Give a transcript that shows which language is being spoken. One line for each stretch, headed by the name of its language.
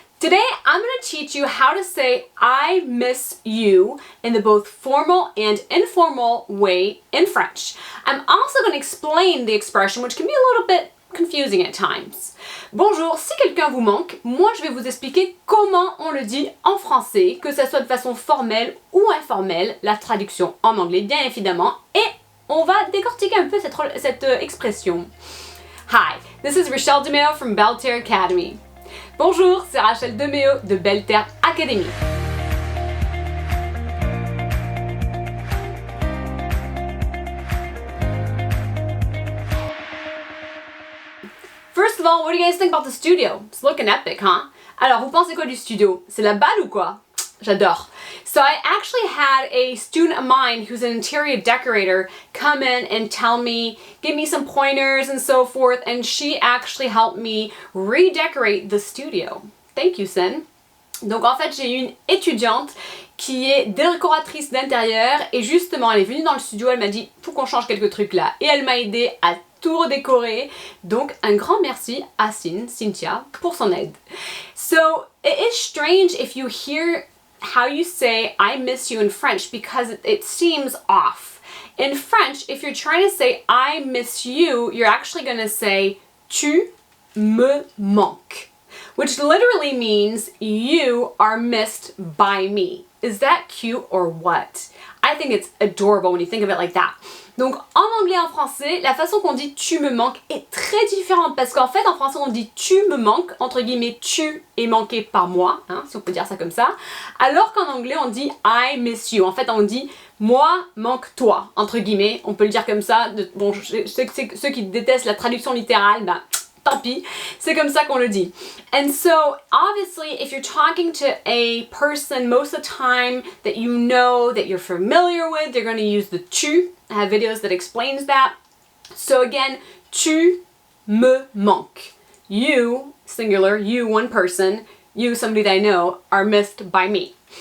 English: Today I'm going to teach you how to say I miss you in the both formal and informal way in French. I'm also going to explain the expression, which can be a little bit confusing at times.
French: Bonjour, si quelqu'un vous manque, moi je vais vous expliquer comment on le dit en français, que ce soit de façon formelle ou informelle, la traduction en anglais bien évidemment, et on va décortiquer un peu cette expression.
English: Hi, this is Rachele DeMeo from Belle Terre Academy.
French: Bonjour, c'est Rachele DeMeo de Belle Terre Academy.
English: First of all, what do you guys think about the studio? It's looking epic, huh?
French: Alors, vous pensez quoi du studio? C'est la balle ou quoi? J'adore.
English: So I actually had a student of mine who's an interior decorator come in and give me some pointers and so forth, and she actually helped me redecorate the studio. Thank you, Sen.
French: Donc en fait, j'ai eu une étudiante qui est décoratrice d'intérieur et justement, elle est venue dans le studio, elle m'a dit « faut qu'on change quelques trucs là » et elle m'a aidé à tout redécorer. Donc un grand merci à Cynthia, pour son aide.
English: So, it is strange if you hear how you say I miss you in French because it seems off. In French, if you're trying to say I miss you, you're actually going to say
French: tu me manques,
English: which literally means you are missed by me. Is that cute or what? I think it's adorable when you think of it like that.
French: Donc en anglais et en français, la façon qu'on dit tu me manques est très différente parce qu'en fait en français on dit tu me manques, entre guillemets tu es manqué par moi, hein, si on peut dire ça comme ça, alors qu'en anglais on dit
English: I miss you.
French: En fait on dit moi manque toi, entre guillemets, on peut le dire comme ça. Bon, je sais que ceux qui détestent la traduction littérale, bah tant pis, c'est comme ça qu'on le dit.
English: And so, obviously, if you're talking to a person most of the time that you know, that you're familiar with, you're going to use the tu. I have videos that explains that. So again,
French: tu me manques.
English: You, singular, you, one person, you, somebody that I know, are missed by me.